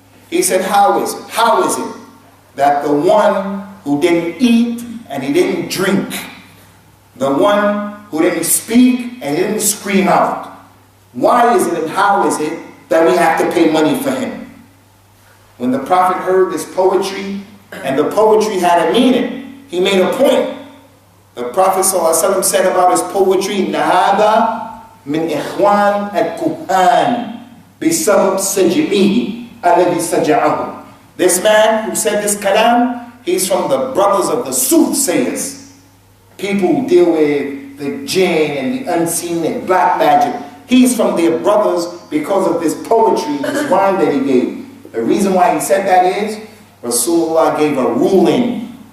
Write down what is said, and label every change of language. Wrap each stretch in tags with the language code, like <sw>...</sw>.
<en>He said, how is it that the one who didn't eat and he didn't drink, the one who didn't speak and he didn't scream out, why is it and how is it that we have to pay money for him? When the Prophet heard this poetry, and the poetry had a meaning, he made a point. The Prophet ﷺ said about his poetry, "Nahada</en> <ar>من إخوان الكهان بسبب سجعه الذي سجعه.</ar> <en>This man who said this kalam, he's from the brothers of the soothsayers. People who deal with the jinn and the unseen and black magic. He's from their brothers because of this poetry, this rhyme that he gave. The reason why he said that is, Rasulullah gave a ruling.</en>